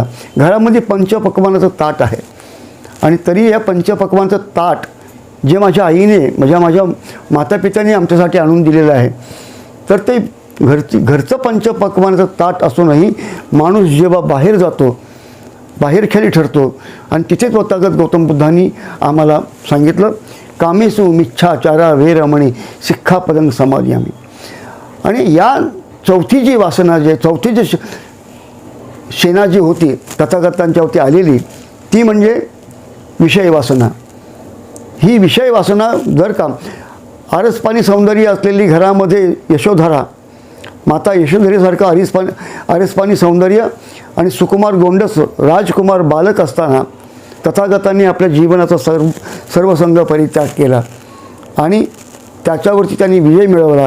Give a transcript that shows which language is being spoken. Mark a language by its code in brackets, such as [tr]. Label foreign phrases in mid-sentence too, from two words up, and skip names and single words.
[mr] घरामध्ये पंचपक्वानाचं ताट आहे आणि तरी या पंचपक्वानाचं ताट जे माझ्या आईने, माझ्या मातापित्याने आमच्यासाठी आणून दिलेलं आहे, तर ते घरचं पंचपक्वानाचं ताट असूनही माणूस जेव्हा बाहेर जातो, बाहेरखेळी ठरतो आणि तिथेच तथागत गौतम बुद्धांनी आम्हाला सांगितलं, [pi] कामेसु मिच्छाचारा वेरमणी सिक्खापदं समादियामि. [mr] आणि या चौथी जी वासना, जे चौथी जी सेना जी होती तथागतांच्यावरती आलेली, ती म्हणजे विषय वासना. ही विषय वासना जर का आरसपाणी सौंदर्य असलेली घरामध्ये यशोधरा, माता यशोधरेसारखं आरसपाणी सौंदर्य आणि सुकुमार गोंडस राजकुमार बालक असताना तथागतांनी आपल्या जीवनाचा सर्वसंग परित्याग केला आणि त्याच्यावरती त्यांनी विजय मिळवला.